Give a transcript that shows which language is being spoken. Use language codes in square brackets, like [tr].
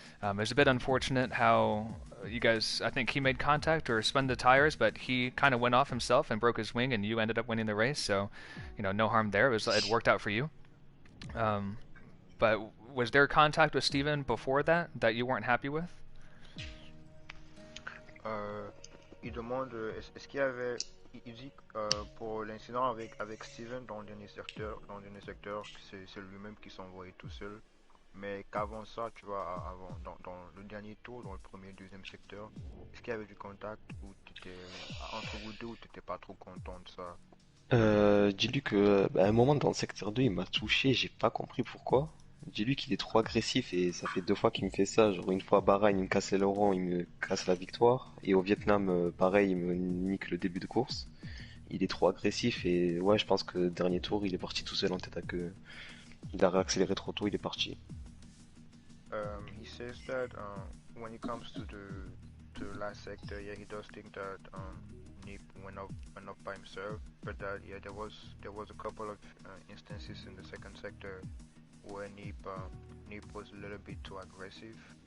[en] It was a bit unfortunate how you guys, I think he made contact or spun the tires, but he kind of went off himself and broke his wing, and you ended up winning the race. So, you know, no harm there. It worked out for you. But was there contact with Steven before that you weren't happy with? [fr] Il demande est-ce qu'il y avait, il dit pour l'incident avec Steven dans le dernier secteur, c'est lui-même qui s'est envoyé tout seul. Mais qu'avant ça, tu vois, dans le dernier tour, dans le premier et deuxième secteur, est-ce qu'il y avait du contact ou t'étais entre vous deux ou t'étais pas trop content de ça? Dis-lui que à un moment dans le secteur 2, il m'a touché, j'ai pas compris pourquoi. Dis-lui qu'il est trop agressif et ça fait 2 fois qu'il me fait ça. Genre une fois à Bahreïn, il me casse les laurents, il me casse la victoire. Et au Vietnam, pareil, il me nique le début de course. Il est trop agressif et ouais, je pense que dernier tour, il est parti tout seul en tête à queue. Il a réaccéléré trop tôt, il est parti. [en] He says that when it comes to the last sector, yeah, he does think that Nip went up by himself, but that yeah, there was a couple of instances in the second sector where Nip was a little bit too aggressive.